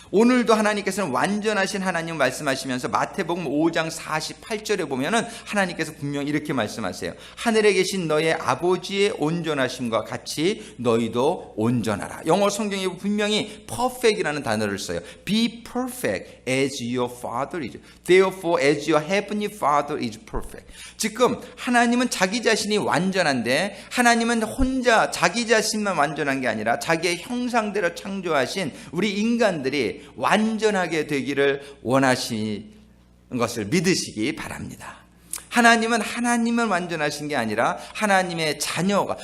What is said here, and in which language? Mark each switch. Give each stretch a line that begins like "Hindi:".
Korean: 오늘도 하나님께서는 완전하신 하나님 말씀하시면서 마태복음 5장 48절에 보면은 하나님께서 분명히 이렇게 말씀하세요. 하늘에 계신 너의 아버지의 온전하심과 같이 너희도 온전하라. 영어 성경에 분명히 perfect이라는 단어를 써요.
English: Be perfect as your father is. Therefore as your heavenly father is perfect.
Korean: 지금 하나님은 자기 자신이 완전한데 하나님은 혼자 자기 자신만 완전한 게 아니라 자기의 형상대로 창조하신 우리 인간들이 완전하게 되기를 원하시는 것을 믿으시기 바랍니다. 하나님은 완전하신 게 아니라 하나님의 자녀가.